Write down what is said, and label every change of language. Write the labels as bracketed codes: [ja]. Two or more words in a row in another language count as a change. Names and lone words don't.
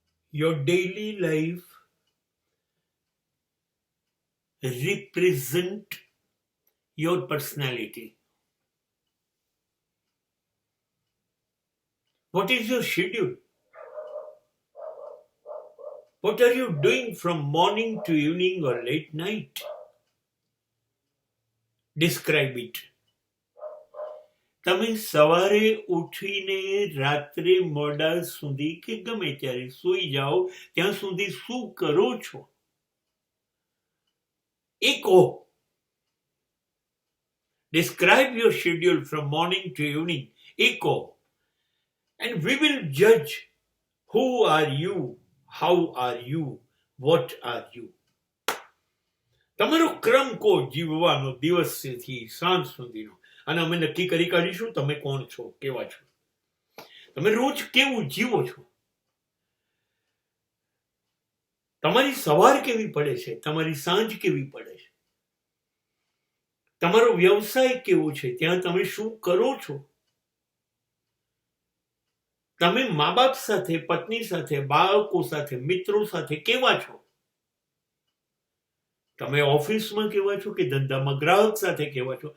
[en] Your daily life represent your personality. What is your schedule? What are you doing from morning to evening or late night? Describe it. [gu] તમે સવારે ઉઠીને રાત્રે મોડા સુધી કે ગમે ત્યારે સૂઈ જાઓ ત્યાં સુધી શું કરો છો એ કહો. [en] Describe your schedule from morning to evening. [gu] એ કહો. [en] And we will judge who are you, how are you, what are you. [gu] તમારો ક્રમ કહો જીવવાનો દિવસથી સાંજ સુધીનો, અને અમે નક્કી કરી કાઢીશું તમે કોણ છો, કેવા છો, તમે રોજ કેવું જીવો છો, તમારી સવાર કેવી પડે છે, તમારી સાંજ કેવી પડે છે, તમારો વ્યવસાય કેવો છે, ત્યાં તમે શું કરો છો, તમે મા બાપ સાથે, પત્ની સાથે, બાળકો સાથે, મિત્રો સાથે કેવા છો, તમે ઓફિસમાં કેવા છો કે ધંધામાં ગ્રાહક સાથે કેવા છો.